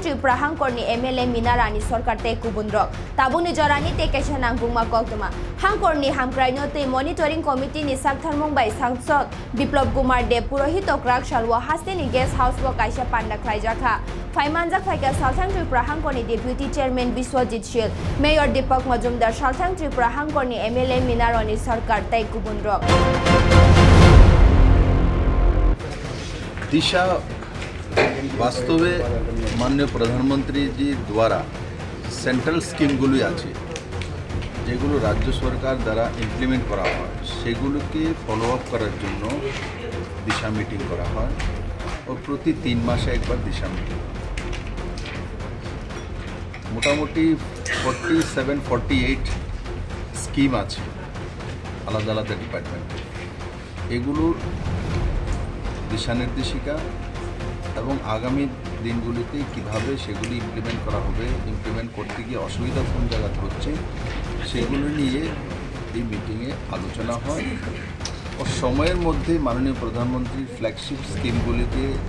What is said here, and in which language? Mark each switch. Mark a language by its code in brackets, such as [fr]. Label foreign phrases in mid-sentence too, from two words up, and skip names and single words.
[trp] Tripura Hangkorni MLA Minarani Sarkar te kubundrok Tabung ni jorani tekesha nangpuma koktoma hangkorni hamkraino tui [en] monitoring committee [trp] ni saktharmung bai sangsod Biplop Kumar Dev Purohit Tokrak Shalwa haste ni [en] guest house [trp] wa kaisha panda khlaijaka Faimanjak Faika Southern Tripura Hangkorni [en] Deputy Chairman [trp] Bishwajit Shil Mayor Deepak Majumdar Southern Tripura Hangkorni MLA Minarani Sarkar te kubundrok [bn] দিশা বাস্তবে মাননীয় প্রধানমন্ত্রী জী দ্বারা সেন্ট্রাল স্কিমগুলি আছে যেগুলো রাজ্য সরকার দ্বারা ইমপ্লিমেন্ট করা হয় সেগুলোকে [en] follow up [bn] করার জন্য দিশা মিটিং করা হয় ও প্রতি 3 মাসে একবার দিশা মিটিং মোটামুটি 47-48 স্কিম আছে আলাদা আলাদা ডিপার্টমেন্ট এগুলোর দিশা নির্দেশিকা এবং আগামী দিনগুলিতে কিভাবে সেগুলি ইমপ্লিমেন্ট করা হবে ইমপ্লিমেন্ট করতে গিয়ে অসুবিধা কোন জায়গাতে হচ্ছে সেগুলো নিয়ে এই মিটিংয়ে আলোচনা হয় ও সময়ের মধ্যে মাননীয় প্রধানমন্ত্রীর ফ্ল্যাগশিপ স্কিমগুলিকে